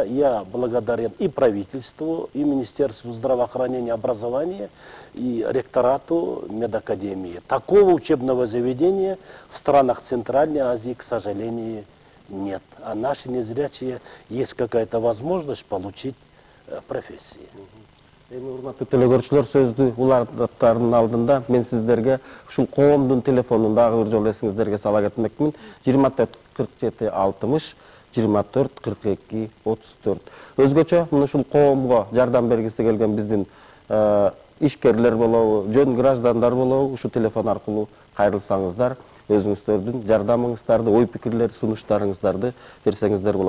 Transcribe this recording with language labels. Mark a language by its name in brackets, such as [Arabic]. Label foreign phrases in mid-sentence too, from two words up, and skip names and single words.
[Russian] Я благодарен и правительству, и Министерству здравоохранения и образования, и ректорату медакадемии. Такого учебного заведения в странах Центральной Азии, к сожалению, нет. А наши незрячие есть какая-то возможность получить профессии. [Kyrgyz] Эми урматтуу телекөрүүчүлөр, сөздү уландаттардын алдында мен сиздерге ушул коомдун телефонун дагы бир жолу эсиңиздерге сала кетмекмин. 24 47 60 24 42 34. Өзгөчө мына ушул коомго жардам бергиси келген биздин ишкерлер болобу, жөн граждандар болобу, ушу телефон аркылуу кайрылсаңыздар, өзүңүздөрдүн жардамыңыздарды, ой пикирлер, сунуштарыңыздарды берсеңиздер болот.